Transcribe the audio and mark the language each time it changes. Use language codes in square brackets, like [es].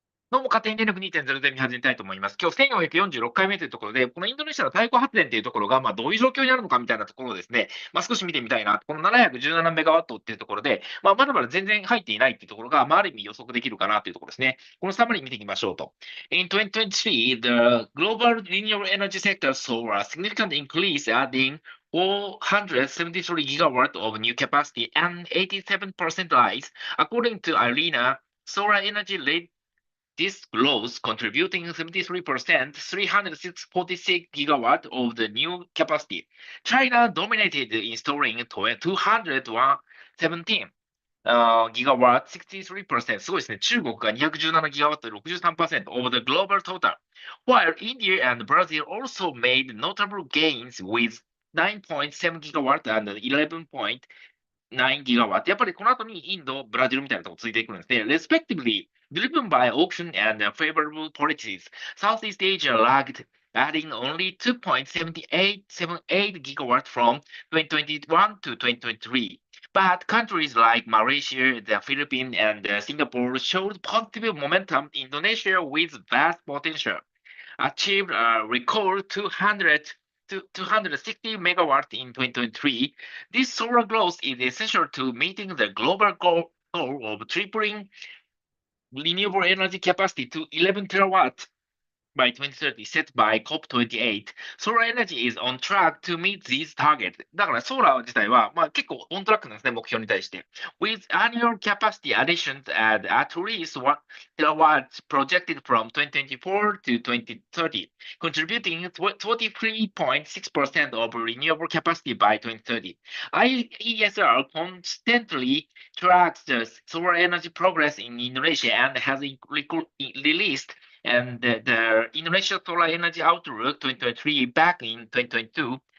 [ja] どうも、勝手に電力2.0で見始めたいと思います。今日1446回目というところで、このインドネシアの太鼓発電というところが、どういう状況になるのかみたいなところをですね、少し見てみたいな。この717メガワットっていうところで、まだまだ全然入っていないっていうところが、ある意味予測できるかなというところですね。このサマリー見ていきましょうと。 [en] In 2023, the global renewable energy sector saw a significant increase, adding 473 gigawatt of new capacity and 87% rise, according to IRENA. Solar energy led this growth, contributing 73%, 346 gigawatt of the new capacity. China dominated, installing 217 gigawatt, 63%. [ja] すごいですね。中国が217ギガワット、63% [en] of the global total. While India and Brazil also made notable gains with 9.7 gigawatt and 11.9 gigawatt. [ja] やっぱりこの後にインド、ブラジルみたいなところついていくんですね。 [en] Respectively, driven by auction and favorable policies, Southeast Asia lagged, adding only 2.7878 gigawatt from 2021 to 2023. But countries like Malaysia, the Philippines, and Singapore showed positive momentum. Indonesia, with vast potential, achieved a record 260 megawatt in 2023. This solar growth is essential to meeting the global goal of tripling renewable energy capacity to 11 terawatt by 2030 set by COP28. Solar energy is on track to meet these targets. [ja] だからソーラー自体は、結構オントラックなんですね、目標に対して。 [en] With annual capacity additions at least 1 terawatt projected from 2024 to 2030, contributing 23.6% of renewable capacity by 2030. IESR constantly tracks the solar energy progress in Indonesia and has released and the Indonesia Solar Energy Outlook 2023 back in 2022.